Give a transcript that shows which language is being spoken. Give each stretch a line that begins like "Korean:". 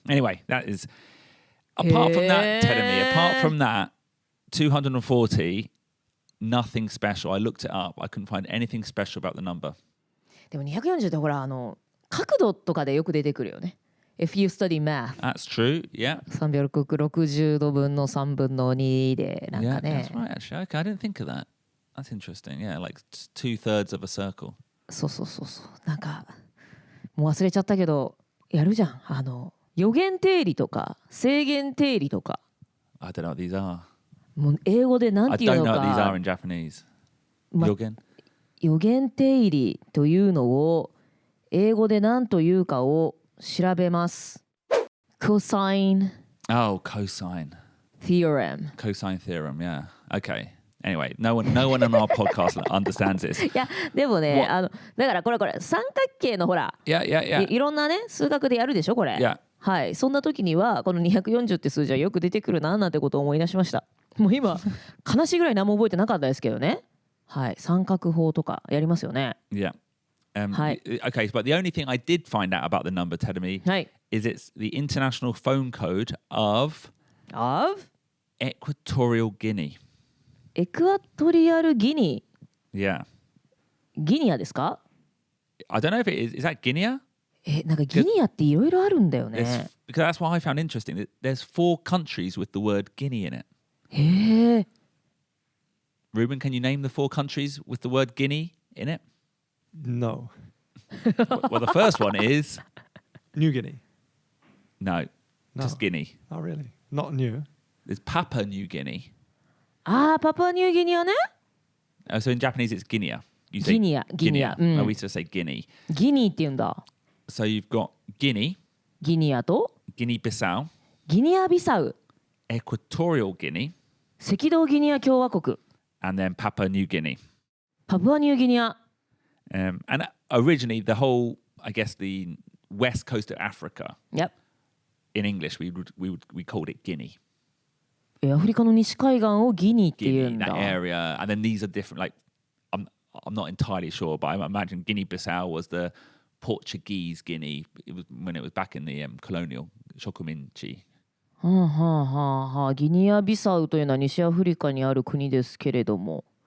English: Anyway, that is apart from that, Tedamy, apart from that, 240, nothing special. I looked it up. I couldn't find anything special about the number.
Japanese: でも240ってほら角度とかでよく出てくるよね。
English: If you study math. That's true. Yeah.
Japanese: 360度分の3分の2でなんかね。
English: Yeah, that's right. Actually, okay. I didn't think of that. That's interesting. Yeah, like 2/3 of a circle.
Japanese: そう。なんかもう忘れちゃったけどやるじゃん。余弦定理とか正弦定理とか。
English: I don't know what these are.
Japanese: もう英語でなんていうのか。
English: I don't know what these are in Japanese.
Japanese: 余弦定理というのを英語で何というかを調べます。
English: Cosine. Oh, cosine. Theorem. Cosine theorem, yeah. Okay. Anyway, no one on our podcast understands this.
Japanese: いや、でもね、だからこれ三角形のほら、
English: Yeah.
Japanese: いろんなね、数学でやるでしょ、これ。
English: Yeah.
Japanese: はい。そんな時には、この240って数字はよく出てくるな、なんてことを思い出しました。もう今、悲しいぐらい何も覚えてなかったですけどね。はい。三角法とかやりますよね。
English: Yeah. Okay, but the only thing I did find out about the number, Tedamy, is it's the international phone code of of Equatorial Guinea.
Japanese: エクアトリアルギニ
English: Yeah.
Japanese: ギニアですか？
English: I don't know if it is that Guinea?
Japanese: なんかギニアっていろいろあるんだよね。
English: Because that's what I found interesting. There's 4 countries with the word Guinea in it.
Japanese: へえ。
English: Ruben, can you name the 4 countries with the word Guinea in it? No. Well, the first one is New Guinea. no, just Guinea. Oh, really? Not new. There's Papua New Guinea.
Japanese: パプアニューギニアね。
English: So in Japanese, it's Guinea. You say Guinea. Guinea. No, we just say Guinea.
Japanese: ギニーって言うんだ。
English: So you've got Guinea,
Japanese: ギニアと
English: Guinea-Bissau,
Japanese: ギニアビサウ、
English: Equatorial Guinea,
Japanese: 赤道ギニア共和国、
English: and then Papua New Guinea.
Japanese: パプアニューギニア。
English: And originally, the whole, I guess, the west coast of Africa, Yep. in English, we called it Guinea.
Japanese: アフリカの西海岸をギニーって言う
English: Guinea,
Japanese: んだ。
English: that area, and then these are different. Like, I'm not entirely sure, but I imagine Guinea-Bissau was the Portuguese Guinea. It was when it was back in the colonial Shokuminchi.
Japanese: はあはあはあはあ。ギニアビサウというのは西アフリカにある国ですけれども。